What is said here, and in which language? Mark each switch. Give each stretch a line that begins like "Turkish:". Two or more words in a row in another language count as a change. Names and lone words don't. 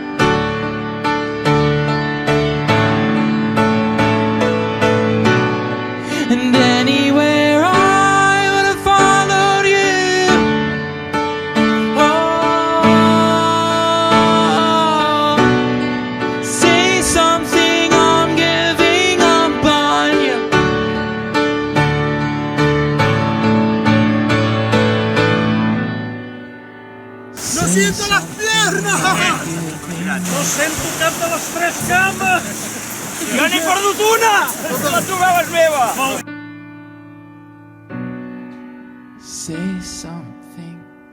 English: And anywhere I would have followed you. Oh, say something, I'm giving up on you.
Spanish: ¡No siento las piernas!
Catalan: No sento cap de les tres cames! Jo n'he perdut una! La trobava és meva!
English: Say something.